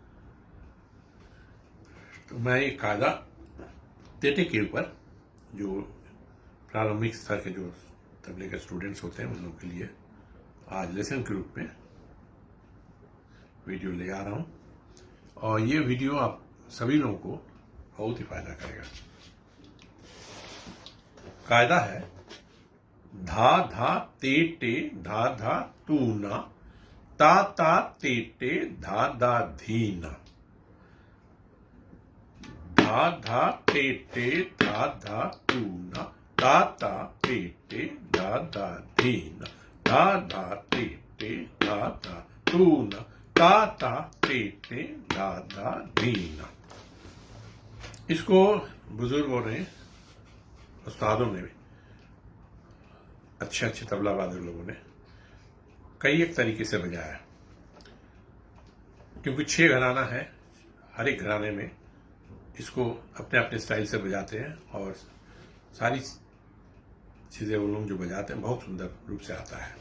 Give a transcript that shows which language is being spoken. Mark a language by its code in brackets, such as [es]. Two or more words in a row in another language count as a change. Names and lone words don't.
[hi] तो मैं ये कायदा तेटे के ऊपर जो प्रारंभिक स्तर के जो तबले के स्टूडेंट्स होते हैं उन लोगों के लिए आज लेसन के रूप में वीडियो ले आ रहा हूं और ये वीडियो आप सभी लोगों को बहुत ही फायदा करेगा। कायदा है धा धा ते टे धा धा तू ना ता ता ते टे धा धा धीना। धा धा ते टे धा धा तू ना ता ता ते टे धा धा धीना। धा धा ते टे धा धा तू ना ता ता ते टे धा धा धीना। इसको बुजुर्गों ने, उस्तादों ने, अच्छे अच्छे तबला वादक लोगों ने कई एक तरीके से बजाया, क्योंकि 6 घराना है। हर एक घराने में इसको अपने अपने स्टाइल से बजाते हैं और सारी चीजें वो लोग जो बजाते हैं बहुत सुंदर रूप से आता है।